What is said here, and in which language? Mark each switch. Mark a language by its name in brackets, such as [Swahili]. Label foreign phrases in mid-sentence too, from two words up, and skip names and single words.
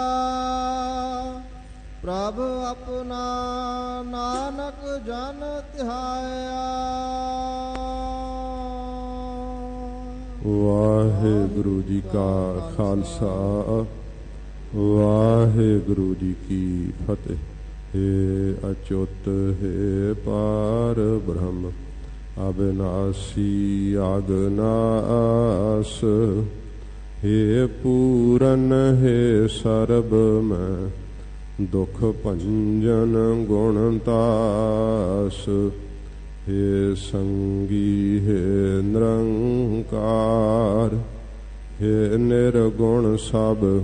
[Punjabi] ਪ੍ਰਭ ਆਪਣਾ ਨਾਨਕ ਜਨ ਧਿਆਇਆ। ਵਾਹਿਗੁਰੂ ਜੀ ਕਾ ਖਾਲਸਾ, ਵਾਹਿਗੁਰੂ ਜੀ ਕੀ ਫਤਿਹ। ਹੇ ਅਚੁਤ ਹੇ ਪਾਰ ਬ੍ਰਹਮ ਅਬਿਨਾਸੀ ਆਗਨਾਸ, ਹੇ ਪੂਰਨ ਹੇ ਸਰਬ ਮੈ ਦੁਖ ਭੰਜਨ ਗੁਣਤਾਸ, ਹੇ ਸੰਗੀ ਹੇ ਨਿਰੰਕਾਰ, ਹੇ ਨਿਰਗੁਣ ਸਬ,